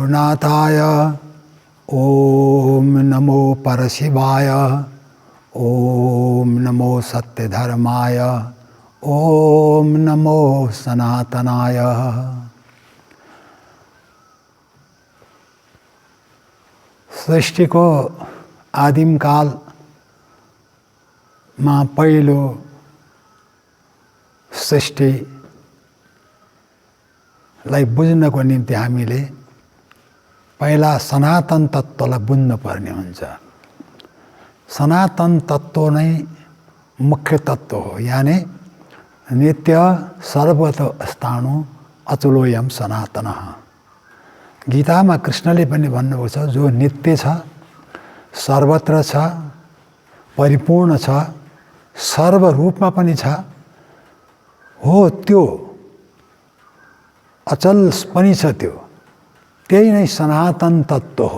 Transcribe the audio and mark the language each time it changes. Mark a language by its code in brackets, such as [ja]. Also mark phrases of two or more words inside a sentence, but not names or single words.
[sa] जगन्नाथाय ओम नमो परशिवाय ओम नमो सत्यधर्माय ओम नमो सनातनाय। [ne] सृष्टिको आदिम कालमा पहिलो सृष्टिलाई बुझ्नको निम्ति हामीले पहिला सनातन तत्त्वलाई बुझ्नु पर्ने हुन्छ। सनातन तत्त्व नै मुख्य तत्त्व हो, यानी [sa] नित्य सर्वत स्थाणु अचलोयम सनातनः। [ne] गीतामा कृष्णले पनि भन्नुभएको छ, जो नित्य छ, सर्वत्र छ, परिपूर्ण छ, सर्वरूपमा पनि छ, हो त्यो अचल पनि छ, त्यही नै सनातन तत्त्व हो।